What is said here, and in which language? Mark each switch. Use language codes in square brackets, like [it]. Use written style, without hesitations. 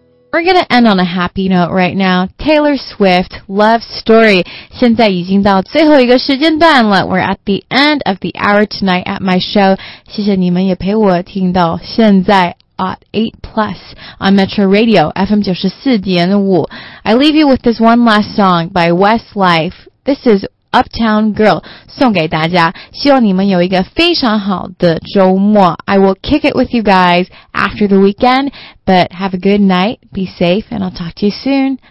[en] We're going to end on a happy note right now. Taylor Swift, Love Story. [zh] 现在已经到最后一个时间段了。 [en] We're at the end of the hour tonight at my show. [zh] 谢谢你们也陪我听到现在 [en] at 8 plus on Metro Radio, FM 94.5. I leave you with this one last song by Westlife. This is Uptown Girl, [zh] 送给大家。希望你们有一个非常好的周末。 [en] I will kick it with you guys after the weekend, but have a good night, be safe, and I'll talk to you soon.